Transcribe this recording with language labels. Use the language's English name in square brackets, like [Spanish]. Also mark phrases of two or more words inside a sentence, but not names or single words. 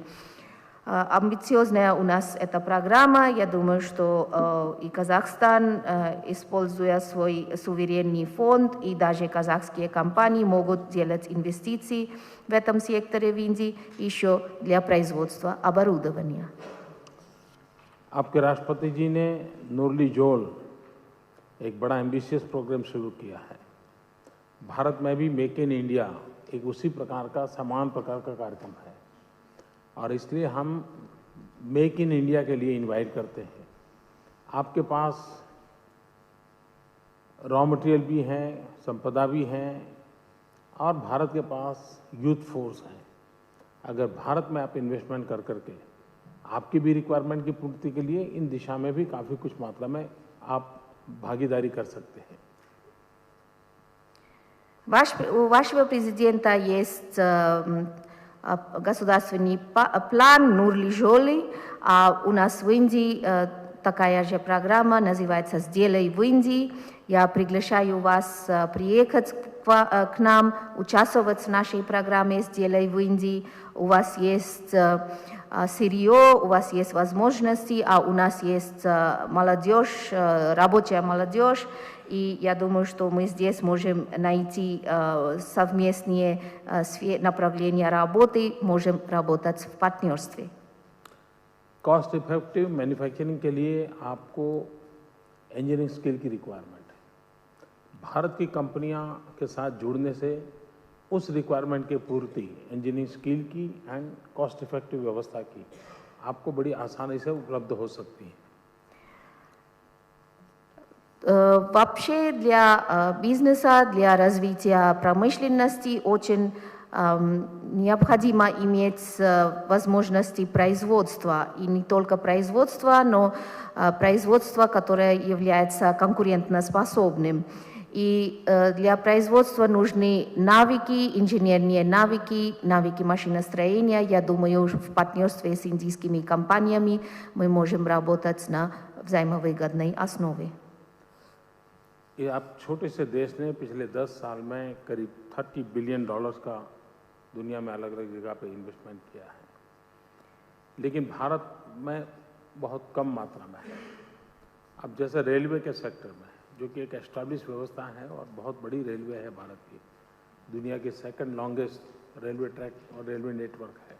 [Russian] Амбициозная у нас эта программа. Я думаю, что и Казахстан, используя свой суверенный фонд, и даже казахские компании могут делать инвестиции в этом секторе в Индии еще для производства оборудования. [Hindi] आपके राष्ट्रपति जी ने नुरली जोल एक बड़ा [English] ambitious program [Hindi] शुरू किया है। भारत में भी मेक इन इंडिया एक उसी प्रकार का समान प्रकार का कार्यक्रम है, और इसलिए हम मेक इन इंडिया के लिए इनवाइट करते हैं। आपके पास [English] raw material [Hindi] भी है, संपदा भी है, और भारत के पास [English] youth force [Hindi] है। अगर भारत में आप इन्वेस्टमेंट कर करके आपकी भी रिक्वायरमेंट की पूर्ति के लिए इन दिशा में भी काफ़ी कुछ मात्रा में आप भागीदारी कर सकते हैं। [Russian] У вашего президента есть государственный план Нурли-Жоли, а у нас в Индии такая же программа, называется «Сделай в Индии». Я приглашаю вас приехать к нам, участвовать в нашей программе «Сделай в Индии». У вас есть сырье, у вас есть возможности, а у нас есть молодежь, рабочая молодежь. И я думаю, что мы здесь можем найти совместные направления работы, можем работать в партнерстве. [English] cost effective manufacturing [Hindi] के लिए आपको [English] engineering skill [Hindi] की रिक्वायरमेंट है। भारत की कंपनियां के साथ जुड़ने से उस रिक्वायरमेंट की पूर्ति [English] engineering skill [Hindi] की [English] and cost effective [Hindi] व्यवस्था की आपको बड़ी आसानी से उपलब्ध हो सकती है। [Russian] Вообще для бизнеса, для развития промышленности очень необходимо иметь возможности производства. И не только производства, но производство, которое является конкурентоспособным. И для производства нужны навыки, инженерные навыки, навыки машиностроения. Я думаю, в партнерстве с индийскими компаниями мы можем работать на взаимовыгодной основе. [Hindi] ये आप छोटे से देश ने पिछले 10 साल में करीब $30 बिलियन का दुनिया में अलग अलग जगह पे इन्वेस्टमेंट किया है, लेकिन भारत में बहुत कम मात्रा में है। अब जैसे रेलवे के सेक्टर में, जो कि एक एस्टैब्लिश व्यवस्था है और बहुत बड़ी रेलवे है भारत की, दुनिया की [English] second longest railway track [Hindi] और [English] railway network [Hindi] है।